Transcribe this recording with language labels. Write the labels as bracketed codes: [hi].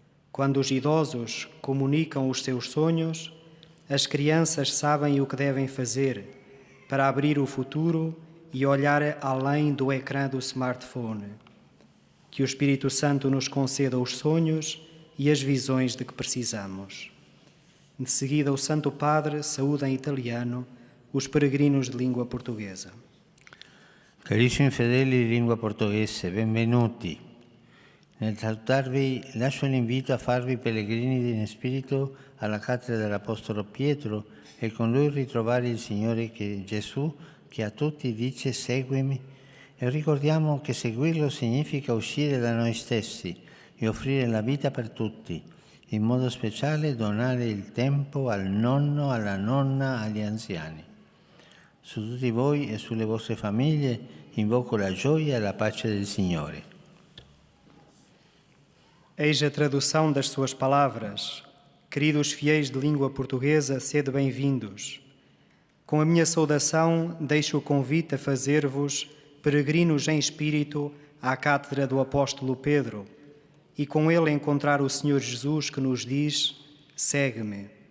[pt] Quando os idosos comunicam os seus sonhos, as crianças sabem o que devem fazer para abrir o futuro e olhar além do ecrã do smartphone. Que o Espírito Santo nos conceda os sonhos e as visões de que precisamos. De seguida, o Santo Padre saúda em italiano os peregrinos de língua portuguesa. [it] Carissimi fedeli di lingua portoghese, benvenuti. Nel salutarvi lascio l'invito a farvi pellegrini in spirito alla cattedra dell'Apostolo Pietro e con lui ritrovare il Signore Gesù che a tutti dice seguimi, e ricordiamo che seguirlo significa uscire da noi stessi e offrire la vita per tutti, in modo speciale donare il tempo al nonno, alla nonna, agli anziani. Su tutti voi e sulle vostre famiglie invoco la gioia e la pace del Signore. [pt] Eis a tradução das suas palavras. Queridos fiéis de língua portuguesa, sede bem-vindos. Com a minha saudação, deixo o convite a fazer-vos peregrinos em espírito à cátedra do apóstolo Pedro e com ele encontrar o Senhor Jesus que nos diz: segue-me.